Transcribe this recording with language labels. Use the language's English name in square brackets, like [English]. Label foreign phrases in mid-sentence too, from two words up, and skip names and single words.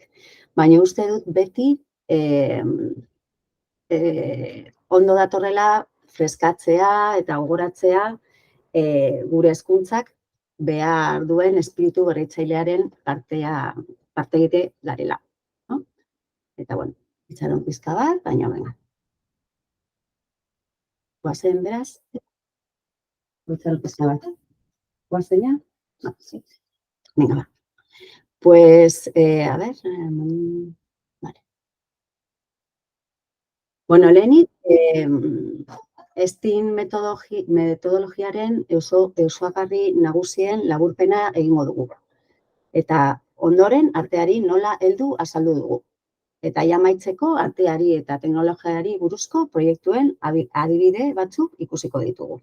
[Basque] Baina uste dut beti ondo datorrela freskatzea eta gogoratzea gure hezkuntzak behar duen espiritu berritzailearen parte egite garela. No? Eta, bueno, itxaron pizka bat, baina venga. Guazen, beraz? Itxaron pizka bat. Guazen ja? [Spanish] No, sí. Venga, va. Pues, a ver, vale. [Basque] Bueno, lehenik, STEAM metodologiaren osoagarri nagusien laburpena egingo dugu. Eta ondoren, arteari nola heldu azaldu dugu. Eta amaitzeko arteari eta teknologiari buruzko proiektuen adibide batzuk ikusiko ditugu.